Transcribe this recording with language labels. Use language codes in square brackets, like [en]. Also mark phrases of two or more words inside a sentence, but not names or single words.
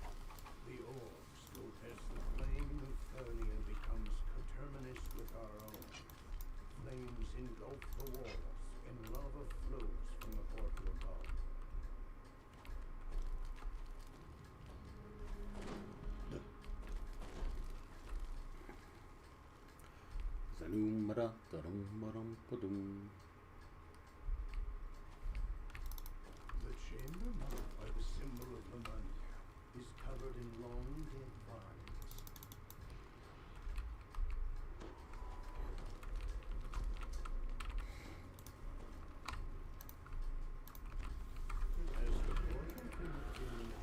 [en] The orbs will as the flame of Fernia becomes coterminous with our own. Flames engulf the walls, and lava flows from the portal above. Zanum-ba-da-da-dum-ba-dum-ba-dum. The chamber marked by the symbol of Lemania is covered in long dead vines. As the portal from within